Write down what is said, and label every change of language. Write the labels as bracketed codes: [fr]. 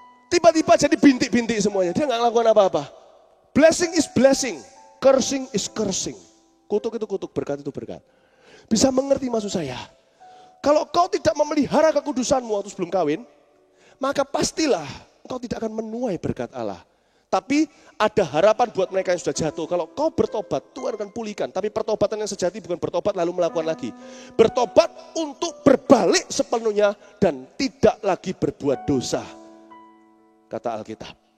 [id] Tiba-tiba jadi bintik-bintik semuanya, dia nggak melakukan apa-apa. [en] Blessing is blessing, cursing is cursing. [id] Kutuk itu kutuk, berkat itu berkat. Bisa mengerti maksud saya? Kalau kau tidak memelihara kekudusanmu waktu sebelum kawin, maka pastilah engkau tidak akan menuai berkat Allah. Tapi ada harapan buat mereka yang sudah jatuh. Kalau kau bertobat, Tuhan akan pulihkan. Tapi pertobatan yang sejati bukan bertobat lalu melakukan lagi. Bertobat untuk berbalik sepenuhnya dan tidak lagi berbuat dosa. Kata Alkitab.